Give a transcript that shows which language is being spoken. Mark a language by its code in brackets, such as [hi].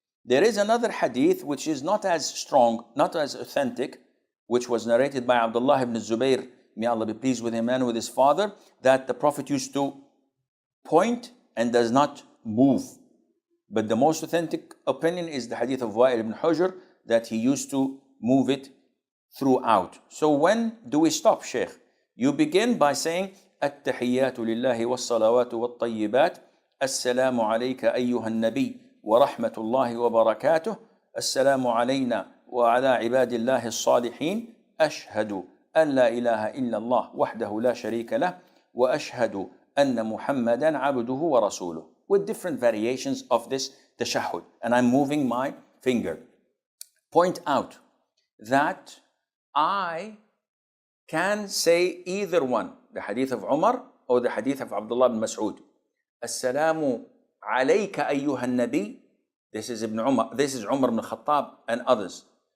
[en] There is another hadith which is not as strong, not as authentic, which was narrated by Abdullah ibn Zubayr, may Allah be pleased with him and with his father, that the Prophet used to point and does not move. But the most authentic opinion is the hadith of Wa'il ibn Hujr, that he used to move it throughout. So when do we stop, Shaykh? You begin by saying, [ar] التحيات لله والصلوات والطيبات السلام عليك أيها النبي ورحمة الله وبركاته السلام علينا وعلى عباد الله الصالحين أشهد أن لا إله إلا الله وحده لا شريك له وأشهد أن محمدا عبده ورسوله, [en] with different variations of this tashahhud. And I'm moving my finger. Point out that I can say either one, the hadith of Umar or the hadith of Abdullah bin Mas'ud. [ar] Assalamu alayka ayyuha nabi. [en] This is Ibn Umar, this is Umar ibn Khattab and others.